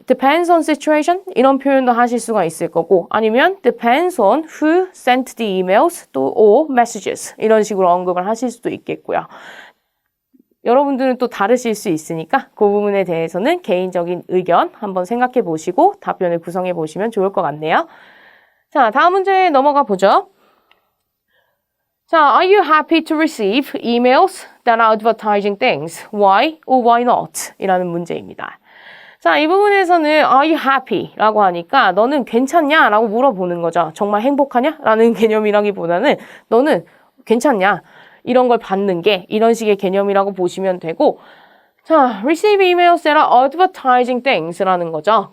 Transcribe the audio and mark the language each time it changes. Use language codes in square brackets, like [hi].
[en] Depends on situation [ko] 이런 표현도 하실 수가 있을 거고 아니면 [en] depends on who sent the emails [ko] 또 or messages 이런 식으로 언급을 하실 수도 있겠고요. 여러분들은 또 다르실 수 있으니까 그 부분에 대해서는 개인적인 의견 한번 생각해 보시고 답변을 구성해 보시면 좋을 것 같네요. 자, 다음 문제 넘어가 보죠. 자, [en] are you happy to receive emails that are advertising things? Why or why not? [ko] 이라는 문제입니다. 자, 이 부분에서는 are you happy? 라고 하니까 너는 괜찮냐? 라고 물어보는 거죠. 정말 행복하냐? 라는 개념이라기보다는 너는 괜찮냐? 이런 걸 받는 게 이런 식의 개념이라고 보시면 되고 자, [en] receive emails that are advertising things [ko] 라는 거죠.